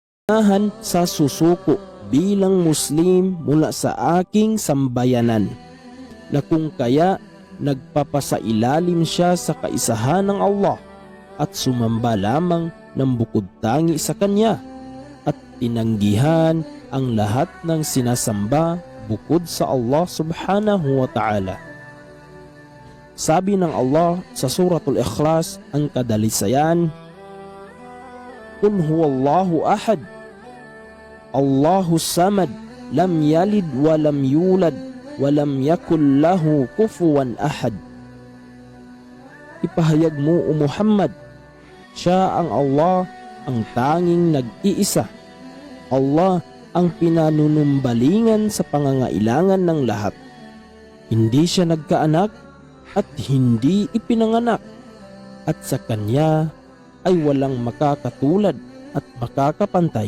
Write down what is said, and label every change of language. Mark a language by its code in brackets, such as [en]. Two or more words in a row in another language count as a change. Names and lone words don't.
[tl] sa susuko bilang Muslim mula sa aking sambayanan, na kung kaya nagpapasailalim siya sa kaisahan ng Allah at sumamba lamang ng bukod tangi sa Kanya at tinanggihan ang lahat ng sinasamba bukod sa Allah [ar] سبحانه وتعالى. [tl] Sabi ng Allah sa Suratul Ikhlas ang kadalisayan, [ar] قل هو الله أحد، الله الصمد، لم يلد ولم يولد، ولم يكن له كفوا أحد. [tl] Ipahayag mo, O Muhammad, siya ang Allah, ang tanging nag-iisa. Allah ang pinanunumbalingan sa pangangailangan ng lahat. Hindi siya nagkaanak at hindi ipinanganak, at sa Kanya ay walang makakatulad at makakapantay.